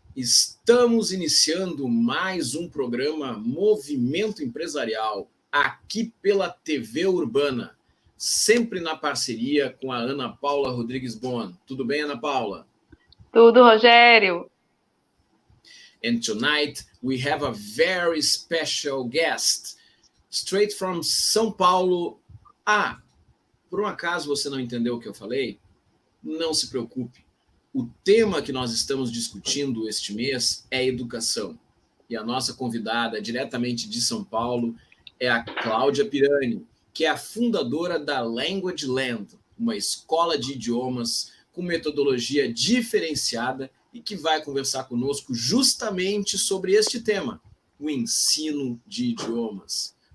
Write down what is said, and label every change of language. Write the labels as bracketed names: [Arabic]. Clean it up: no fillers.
[Portuguese] Estamos iniciando mais um programa Movimento Empresarial, aqui pela TV Urbana, sempre na parceria com a Ana Paula Rodrigues Bon. Tudo bem, Ana Paula? Tudo, Rogério. [English] And tonight we have a very special guest, straight from São Paulo. [Portuguese] Por um acaso você não entendeu o que eu falei? Não se preocupe. O tema que nós estamos discutindo este mês é educação. E a nossa convidada, diretamente de São Paulo, é a Cláudia Pirani, que é a fundadora da Language Land, uma escola de idiomas com metodologia diferenciada e que vai conversar conosco justamente sobre este tema, o ensino de idiomas.